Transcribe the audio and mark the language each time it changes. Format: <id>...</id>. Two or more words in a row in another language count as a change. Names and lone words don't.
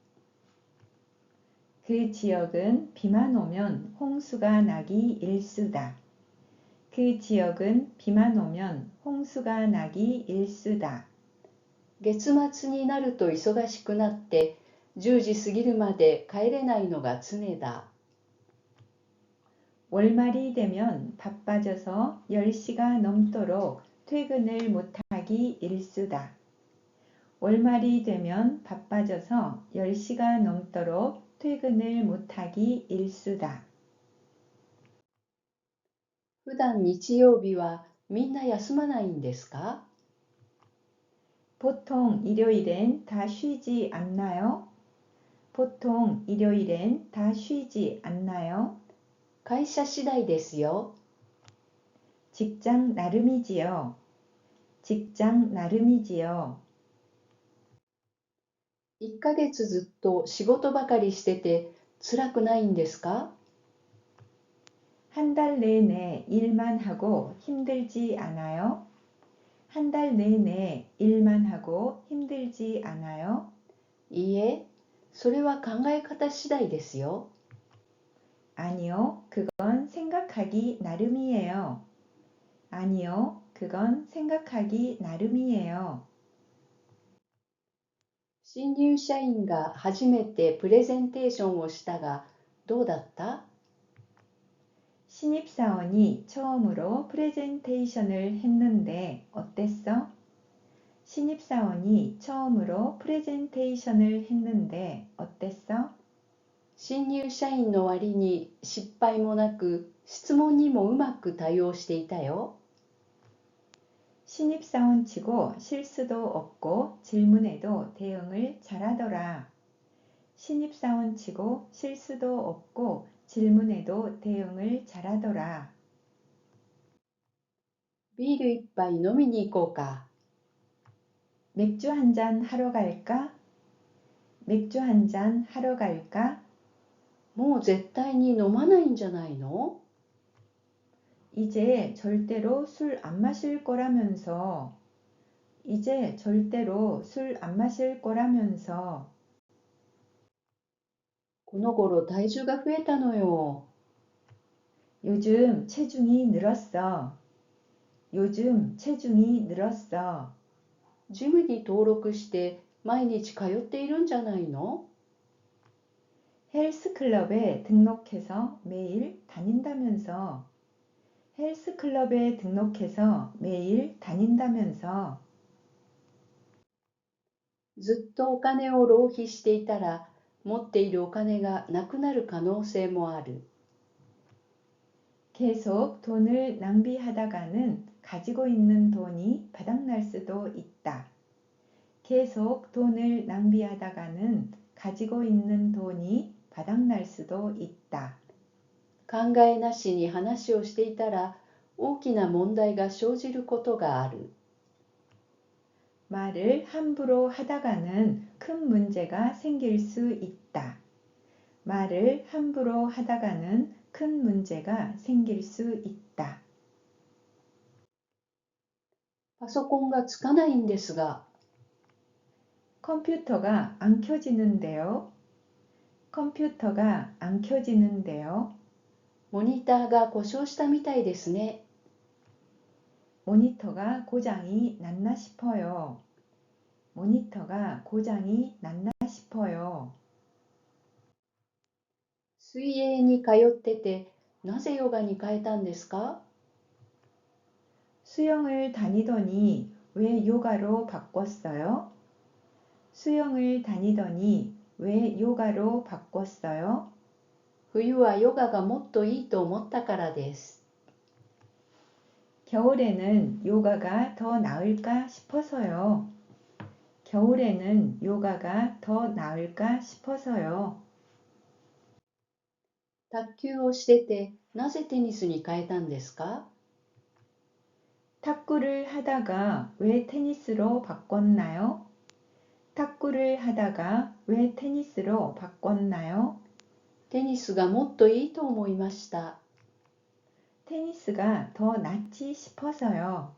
<ko>그 지역은 비만 오면 홍수가 나기 일쑤다. 그 지역은 비만 오면 홍수가 나기 일쑤다.</ko> <ja>月末になると忙しくなって10時過ぎるまで帰れないのが常だ。</ja> <ko>월말이 되면 바빠져서 10시가 넘도록 퇴근을 못하기 일쑤다. 월말이 되면 바빠져서 10시가 넘도록 퇴근을 못하기 일쑤다.</ko> <ja>普段日曜日はみんな休まないんですか？</ja> <ko>보통 일요일엔 다 쉬지 않나요? 보통 일요일엔 다 쉬지 않나요?</ko> <ja>会社次第ですよ。</ja> <ko>직장 나름이지요. 직장 나름이지요.</ko> <ja>1 ヶ月ずっと仕事ばかりしてて辛くないんですか？</ja> <ko>한 달 내내 일만 하고 힘들지 않아요? 한 달 내내 일만 하고 힘들지 않아요?</ko> <ja>いいえ、それは考え方次第ですよ。</ja> <ko>아니요, 그건 생각하기 나름이에요. 아니요, 그건 생각하기 나름이에요.</ko> <ja>新入社員が初めてプレゼンテーションをしたがどうだった？</ja> <ko>신입사원이 처음으로 프레젠테이션을 했는데 어땠어? 신입사원이 처음으로 프레젠테이션을 했는데 어땠어?</ko> <ja>新入社員の割に失敗もなく質問にもうまく対応していたよ。</ja> <ko>신입사원치고 실수도 없고 질문에도 대응을 잘하더라. 신입사원치고 실수도 없고 질문에도 대응을 잘하더라.</ko> <ja>ビール一杯飲みに行こうか。</ja> <ko>맥주 한잔 하러 갈까? 맥주 한잔 하러 갈까?</ko> <ja>もう絶対に飲まないんじゃないの？</ja> <ko>이제 절대로 술 안 마실 거라면서. 이제 절대로 술 안 마실 거라면서.</ko> <ja>この頃体重が増えたのよ。</ja> <ko>요즘 체중이 늘었어. 요즘 체중이 늘었어.</ko> <ja>ジムに登録して毎日通っているんじゃないの？</ja> <ko>헬스클럽에 등록해서 매일 다닌다면서. 헬스클럽에 등록해서 매일 다닌다면서.</ko> <ja>ずっとお金を浪費していたら持っているお金がなくなる可能性もある。</ja> <ko>계속 돈을 낭비하다가는 가지고 있는 돈이 바닥날 수도 있다. 계속 돈을 낭비하다가는 가지고 있는 돈이 바닥날 수도 있다.</ko> <ja>考えなしに話をしていたら大きな問題が生じることがある。</ja> <ko>말을 함부로 하다가는 큰 문제가 생길 수 있다. 말을 함부로 하다가는 큰 문제가 생길 수 있다.</ko> <ja>パソコンがつかないんですが、</ja> <ko>컴퓨터가 안 켜지는데요. 컴퓨터가 안 켜지는데요.</ko> <ja>モニターが故障したみたいですね。</ja> <ko>모니터가 고장이 났나 싶어요. 모니터가 고장이 났나 싶어요.</ko> <ja>水泳に通ってて、なぜヨガに変えたんですか？</ja> <ko>수영을 다니더니 왜 요가로 바꿨어요? 수영을 다니더니 왜 요가로 바꿨어요?</ko> <ja>冬はヨガがもっといいと思ったからです。</ja> <ko>겨울에는 요가가 더 나을까 싶어서요. 겨울에는 요가가 더 나을까 싶어서요.</ko> <ja>卓球をしてて、なぜテニスに変えたんですか？</ja> <ko>탁구를 하다가 왜 테니스로 바꿨나요? 탁구를 하다가 왜 테니스로 바꿨나요?</ko> <ja>テニスがもっといいと思いました。</ja> <ko>테니스가 더 낫지 싶어서요.</ko>